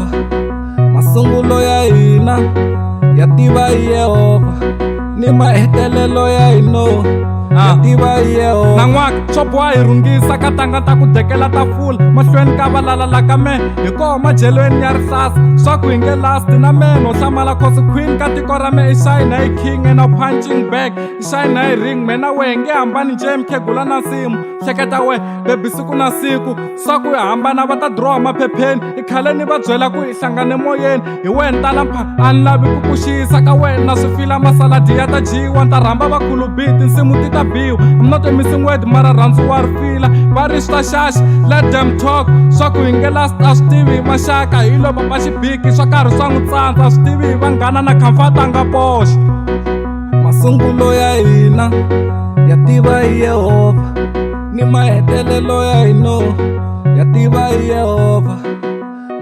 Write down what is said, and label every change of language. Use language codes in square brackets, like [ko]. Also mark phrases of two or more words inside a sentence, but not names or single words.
[ts] Masungulo ya hina ya tiva hi Yehova, ni mahetelelo ya hina ya tiva hi Yehova. Na n'waka swo boha hi rhungisa ka tanga ta ku dekela tafula, mahlweni ka valalala ka me hi koho majelweni ya rihlasa, swa ku hi nge lasti na me no hlamala cause queen ka tiko ra me i shine hi king [en] and a punching bag, [ts] i shine hi ring. Me na we hi nge hambani nje mkhegula na nsimu, hleketa we bebi siku na siku swa ku hi hambana va ta draw maphepheni, i khale ni va byela ku hi hlangane moyeni, hi wena tala mpha a ni lavi ku ku xiyisa ka wena swi fila masaladi ya ta dyiwa, ni ta rhamba vakulu biti nsimu ti ta biwa. [en] I'm not a missing word [ts] mara rhandzu wa ri fila, va ri swa xaxi [en] let them talk, [ts] swa ku hi nge last a swi tivi hi maxaka hi lo papa xibiki swa karhi swa n'wi tsandza a swi tivi hi vanghana na khamfata nga poxa. Masungulo ya hina ya tiva hi Yehova, ni mahetelelo ya hina ya tiva hi Yehova.